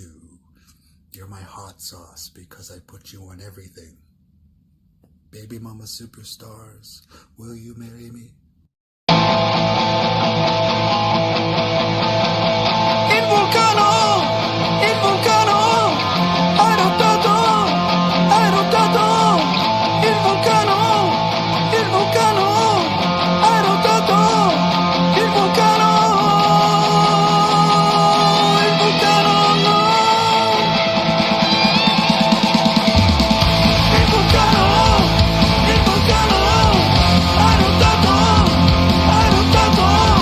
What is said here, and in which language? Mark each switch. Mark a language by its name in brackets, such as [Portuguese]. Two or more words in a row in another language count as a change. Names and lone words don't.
[English] You're my hot sauce because I put you on everything. Baby mama superstars, will you marry me? [Italian] Il vulcano, hai rottato, il vulcano, hai rottato, il vulcano no. Il vulcano, hai rottato,